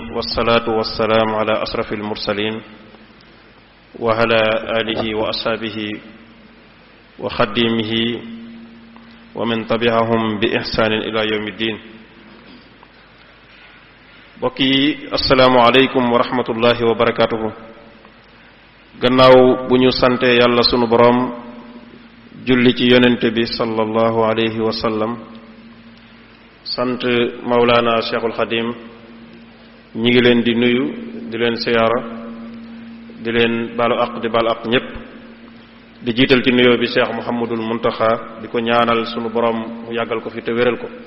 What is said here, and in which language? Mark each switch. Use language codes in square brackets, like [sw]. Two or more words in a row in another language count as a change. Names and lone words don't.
[ar] والصلاة والسلام على أشرف المرسلين وعلى آله وأصحابه وخديمه ومن تبعهم بإحسان إلى يوم الدين. بقي السلام عليكم ورحمة الله وبركاته. [wo] gannaaw bu ñu sante yàlla sunu boroom julli ci yonente bi [ar] صلى الله عليه وسلم [wo] sant Mawlana Cheikhul Khadim ñi ngi leen di nuyu di leen siyaara di leen baalu aq di baal aq ñépp di jiital ci nuyoo bi Cheikh Mouhamadul Muntaxa di ko ñaanal sunu boroom mu yàggal ko fi te wéral ko